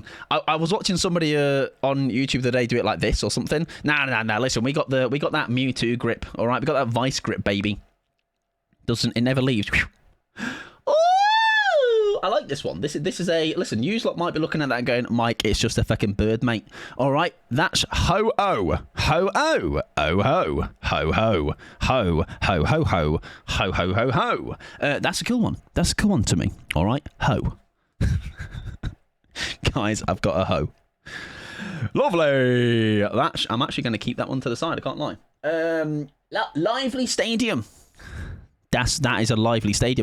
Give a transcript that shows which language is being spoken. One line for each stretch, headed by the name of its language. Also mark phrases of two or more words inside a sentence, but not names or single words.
English: I was watching somebody on YouTube the other day do it like this or something. Nah. Listen, we got that Mewtwo grip. All right, we got that Vice grip, baby. It never leaves. Oh, I like this one. This is a listen. You lot might be looking at that and going, Mike, it's just a fucking bird, mate. All right, that's ho-oh, ho-oh, oh-ho, ho-ho, ho-ho-ho-ho, ho-ho-ho-ho. That's a cool one. That's a cool one to me. All right, ho. Guys, I've got a hoe. Lovely. I'm actually going to keep that one to the side. I can't lie. Lively Stadium. That is a lively stadium.